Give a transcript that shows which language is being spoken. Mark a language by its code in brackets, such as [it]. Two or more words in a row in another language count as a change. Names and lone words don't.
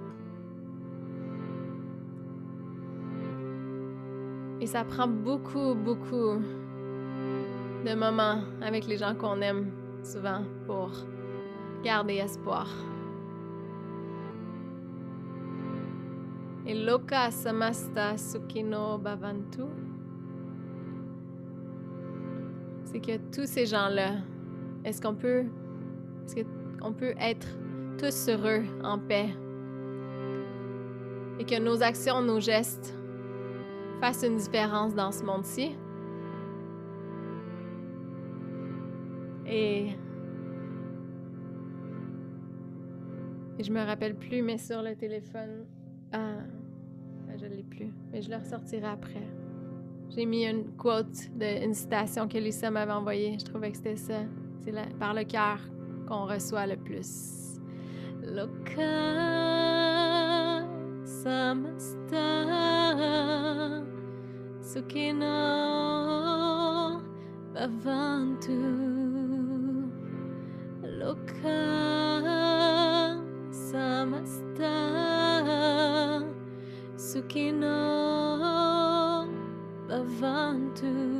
[fr] Et ça prend beaucoup, beaucoup de moments avec les gens qu'on aime souvent pour garder espoir. [sa] Et लोक समस्त सुखिनो भवन्तु. [fr] C'est que tous ces gens-là, est-ce qu'on peut être tous heureux, en paix, et que nos actions, nos gestes fassent une différence dans ce monde-ci? Et je me rappelle plus, mais sur le téléphone, je l'ai plus, mais je le ressortirai après. J'ai mis une quote, une citation que Lisa m'avait envoyée. Je trouvais que c'était ça. C'est par le cœur qu'on reçoit le plus. [sa] लोक समस्त सुखिनो भवन्तु. लोक समस्त सुखिनो भवन्तु.